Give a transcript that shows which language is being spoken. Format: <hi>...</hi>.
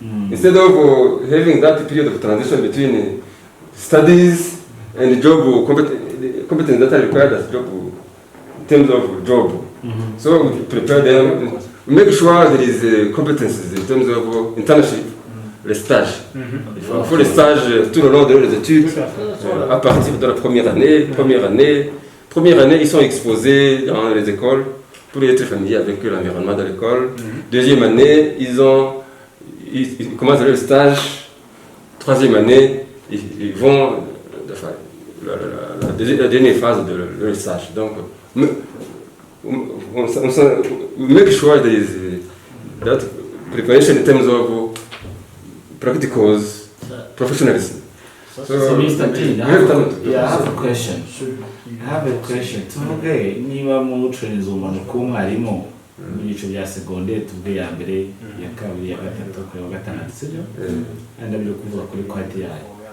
<en>Instead of having that period of transition between studies and job competence that are required as job in terms of job. So we prepare them, we make sure there is competences in terms of internship,</en> <fr>les stages. Il faut les stages tout le long de leurs études, à partir de la première année, ils sont exposés dans les écoles pour être familiers avec l'environnement de l'école. Deuxième année, ils commencent leur stage. Troisième année, ils vont la dernière phase de leur stage. Donc,</fr> <en>we make sure there is that preparation in terms of practicals, professionalism. So, Mr. Dean, I have a question. I have a question.</en> <rw>Tuvuge niba mu training umuntu kumwarimu mu gice bya secondaire tuvuge ya mbere ya kabiri ya gatatu ya gatandatu sibyo and abyo kuvuga kuri quality yayo.</rw>